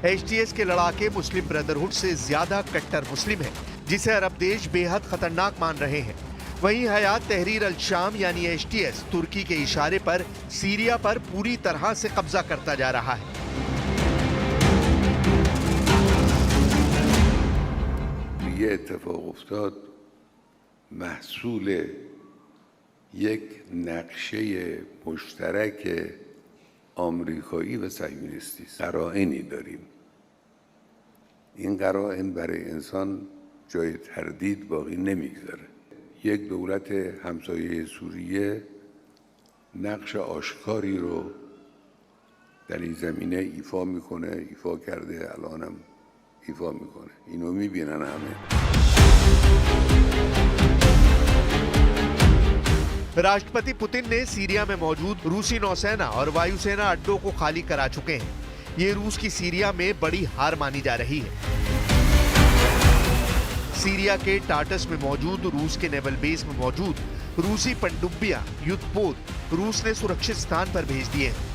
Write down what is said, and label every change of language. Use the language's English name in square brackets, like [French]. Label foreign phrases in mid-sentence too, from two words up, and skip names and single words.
[Hindi] एचटीएस के लड़ाके मुस्लिम ब्रदरहुड से ज्यादा कट्टर मुस्लिम हैं, जिसे अरब देश बेहद खतरनाक मान रहे हैं। वहीं हयात तहरीर अल शाम यानी एचटीएस तुर्की के इशारे पर सीरिया पर पूरी तरह से कब्जा करता जा रहा है। [Persian] ये اتفاق افتاد محصول یک نقشه مشترک آمریکایی و صهیونیستی است. قرائنی داریم. این قرائن برای انسان جای تردید باقی نمیگذاره. یک دولت همسایه سوریه نقش آشکاری رو در این زمینه ایفا میکنه، ایفا کرده، الانم ایفا میکنه. اینو میبینن همه. [Hindi] राष्ट्रपति पुतिन ने सीरिया में मौजूद रूसी नौसेना और वायुसेना अड्डों को खाली करा चुके हैं। ये रूस की सीरिया में बड़ी हार मानी जा रही है। सीरिया के टाटस में मौजूद रूस के नेवल बेस में मौजूद रूसी पनडुब्बियां, युद्धपोत रूस ने सुरक्षित स्थान पर भेज दिए हैं।